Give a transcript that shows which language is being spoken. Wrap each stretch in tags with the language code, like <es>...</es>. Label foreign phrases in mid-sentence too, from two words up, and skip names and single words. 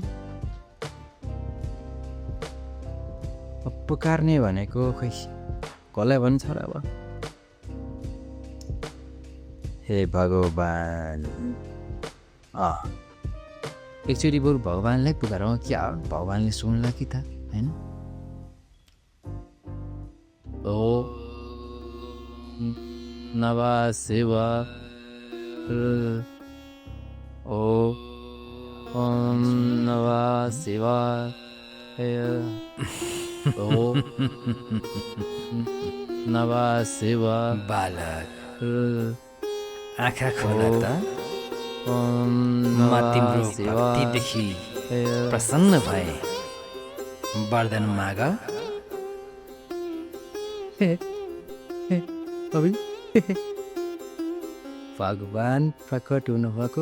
<ne>अब पुकार्ने भनेको खै कसलाई भन्छ र? अब हे भगवान्, एकचोटि बरु भगवान्लाई पुकारौँ क्या हो? भगवान्ले सुन्ला कि त होइन?</ne> <sa>ओ नमः शिवाय, ओम नमः शिवाय, ओम नमः शिवाय।</sa> <ne>बालक आँखा खोला त। म तिम्रो भक्तिदेखि प्रसन्न भए, वरदान माग। भगवान् प्रकट हुनुभएको।</ne>